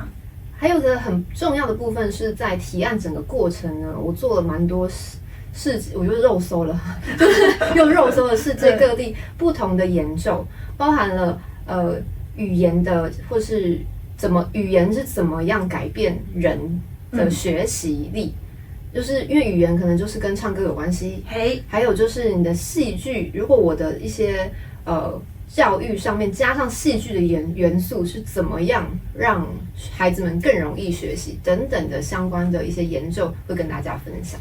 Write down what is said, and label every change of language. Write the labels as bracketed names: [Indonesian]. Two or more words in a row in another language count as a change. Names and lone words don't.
[Chinese] 還有一個很重要的部分是在提案整個過程呢，我做了蠻多事，我就肉搜了，就是用肉搜了世界各地不同的研究，包含了語言的，或是語言是怎麼樣改變人的學習力，就是因為語言可能就是跟唱歌有關係，還有就是你的戲劇，如果我的一些教育上面加上戲劇的元素是怎麼樣讓孩子們更容易學習等等的相關的一些研究會跟大家分享。